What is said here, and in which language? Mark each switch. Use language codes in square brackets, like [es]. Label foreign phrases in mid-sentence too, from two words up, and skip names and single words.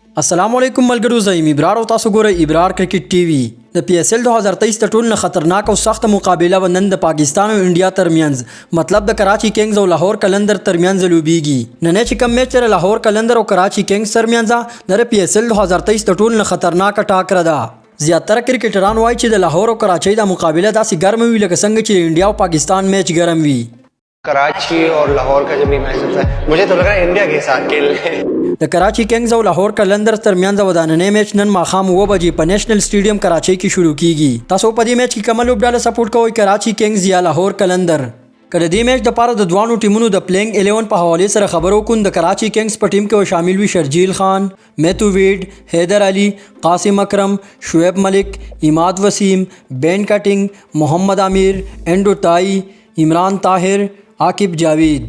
[ar] السلام علیکم [ps] मलګرو زایم ابرار او تاسو ګورئ ابرار کرکټ ټي وي د پی اس ال 2023 د ټولو خطرناک او سخت مقابله ونن د پاکستان او انډیا ترمنځ مطلب د کراچي کینګز او لاهور کلندر ترمنځ لوبيږي نن چې کوم میچ د لاهور کلندر او کراچي کینګز ترمنځ د پی اس ال 2023 د ټولو خطرناک ټاکر ده زیاتره کرکټران وایي چې د لاهور او کراچي د مقابله داسې ګرم وي لکه څنګه چې انډیا او پاکستان میچ ګرم وي [ur] کراچی اور لاہور کا جب بھی میچ ہوتا ہے مجھے تو لگ رہا ہے انڈیا کے ساتھ کھیل رہے ہیں [ps] د کراچي کینګز او لاهور کلندر ترمنځ وداننې میچ نن ماښام 9 بجې په نېشنل سټیډیم کراچي کې شروع کیږي تاسو په دې میچ کې کوم لوبډاله سپورټ کوئ کراچي کینګز یا لاهور کلندر کله دې میچ د پاره د دوانو ټیمونو د پلینګ 11 په حواله سره خبرو کوم د کراچي کینګز په ټیم کې شامل وي شرجیل خان میتو ویډ حیدر علي قاسم اکرم شعیب ملک اماد وسیم بین کټینګ محمد امیر انډو تای عمران طاهر عاقب جاوید